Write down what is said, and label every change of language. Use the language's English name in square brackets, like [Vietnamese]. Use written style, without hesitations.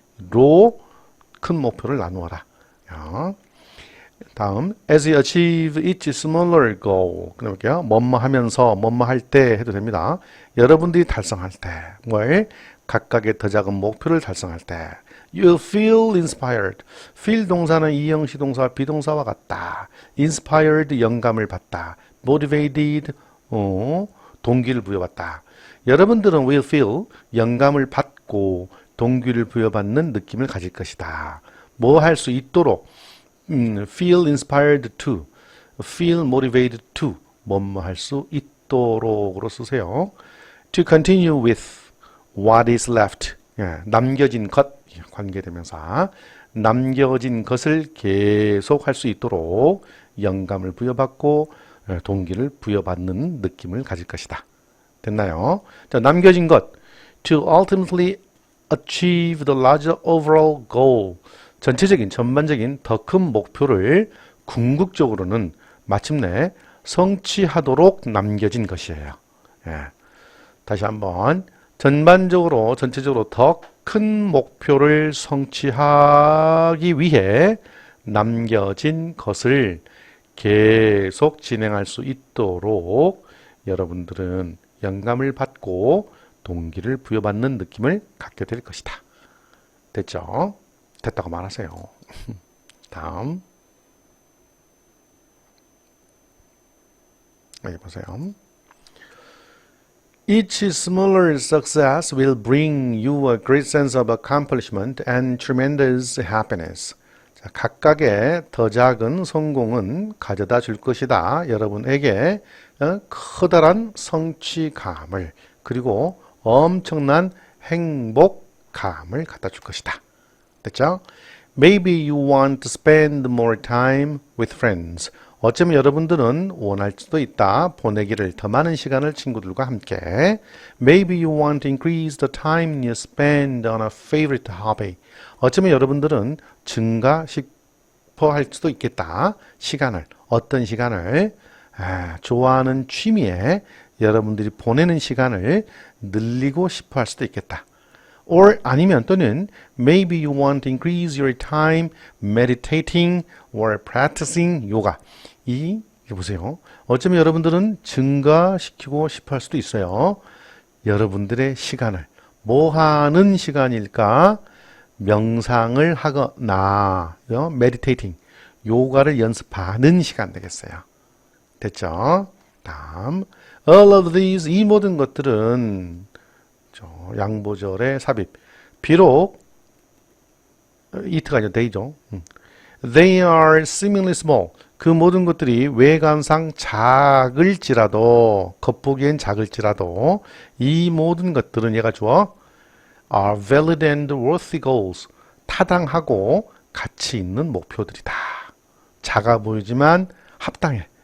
[Korean] 덩어리로 큰 목표를 나누어라. 다음, [English] as you achieve each smaller goal. [Korean] 그럴게요. 뭐뭐 하면서, 뭐뭐 할 때 해도 됩니다. 여러분들이 달성할 때, 뭘? 각각의 더 작은 목표를 달성할 때, [English] you'll feel inspired. [Korean] feel 동사는 이형식 동사와 비동사와 같다. inspired, 영감을 받다. motivated, 동기를 부여받다. 여러분들은 [English] will feel, [Korean] 영감을 받고 동기를 부여받는 느낌을 가질 것이다. 뭐 할 수 있도록 [English] feel inspired to, feel motivated to, [Korean] 뭐뭐 할 수 있도록으로 쓰세요. [English] To continue with what is left, [Korean] 남겨진 것, 관계대명사, 남겨진 것을 계속 할 수 있도록 영감을 부여받고 동기를 부여받는 느낌을 가질 것이다. 됐나요? 자, 남겨진 것, [English] to ultimately achieve the larger overall goal. [Korean] 전체적인, 전반적인 더 큰 목표를 궁극적으로는 마침내 성취하도록 남겨진 것이에요. 예. 다시 한번 전반적으로, 전체적으로 더 큰 목표를 성취하기 위해 남겨진 것을 계속 진행할 수 있도록 여러분들은 영감을 받고 동기를 부여받는 느낌을 갖게 될 것이다. 됐죠? 됐다고 말하세요. 다음 여기 보세요. [English] Each smaller success will bring you a great sense of accomplishment and tremendous happiness. [Korean] 자, 각각의 더 작은 성공은 가져다 줄 것이다. 여러분에게 커다란 성취감을, 그리고 엄청난 행복감을 갖다 줄 것이다. 됐죠? [English] Maybe you want to spend more time with friends [Korean] 어쩌면 여러분들은 원할 수도 있다. 보내기를 더 많은 시간을 친구들과 함께. [English] Maybe you want to increase the time you spend on a favorite hobby. [Korean] 어쩌면 여러분들은 증가시켜 할 수도 있겠다. 시간을, 어떤 시간을 좋아하는 취미에 여러분들이 보내는 시간을 늘리고 싶어 할 수도 있겠다. [English] or [Korean] 아니면 또는 [English] maybe you want to increase your time meditating or practicing yoga. [Korean] 이게 보세요. 어쩌면 여러분들은 증가시키고 싶어 할 수도 있어요. 여러분들의 시간을. 뭐 하는 시간일까? 명상을 하거나 meditating, 요가를 연습하는 시간 되겠어요. 됐죠? 다음 [English] all of these, [Korean] 이 모든 것들은 양보절의 삽입. 비록 it가 아니라 they죠. [English] They are seemingly small. [Korean] 그 모든 것들이 외관상 작을지라도, 겉보기엔 작을지라도 이 모든 것들은 얘가 주어 [English] are valid and worthy goals. [Korean] 타당하고 가치 있는 목표들이다. 작아 보이지만 합당해.